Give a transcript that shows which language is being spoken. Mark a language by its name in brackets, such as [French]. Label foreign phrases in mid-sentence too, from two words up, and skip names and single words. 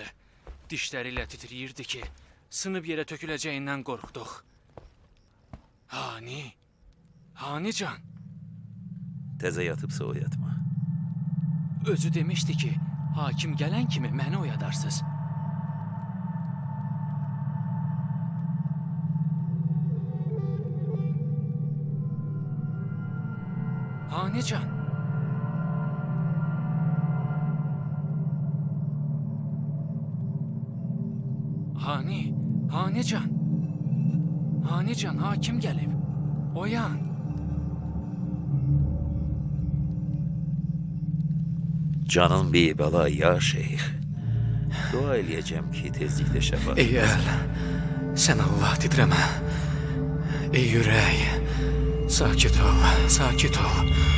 [Azerbaijani] Dişləri ilə titriyirdi ki, sınıb yerə töküləcəyindən qorxduq. Hani can? Təzə yatıbsa oyatma. Özü demişdi ki, hakim gələn kimi məni oyadarsınız. Hani can? Hani can? Hani can, hakim gəlib. Oyan. Canın bir bəla ya şeyx. Dua eləyəcəm ki, tezliklə şəfa. Ey əl, sən Allah titrəmə. Ey ürək, sakit ol, sakit ol.